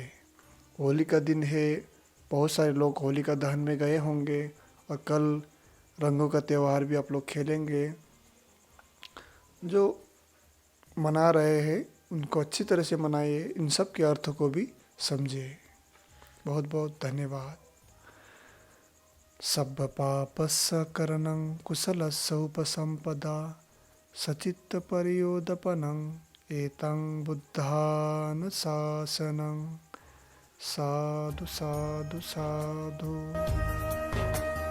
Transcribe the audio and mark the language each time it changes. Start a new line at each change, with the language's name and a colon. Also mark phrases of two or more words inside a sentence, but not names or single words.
Hindi: होली का दिन है, बहुत सारे लोग होलिका दहन में गए होंगे और कल रंगों का त्यौहार भी आप लोग खेलेंगे। जो मना रहे हैं उनको अच्छी तरह से मनाइए, इन सब के अर्थों को भी समझिए। बहुत बहुत धन्यवाद।
Pali: सब्ब पापस्य करणं कुशलस्य उपसम्पदा सचित्त परियोदपनं एतं बुद्धानुशासनं। साधु साधु साधु।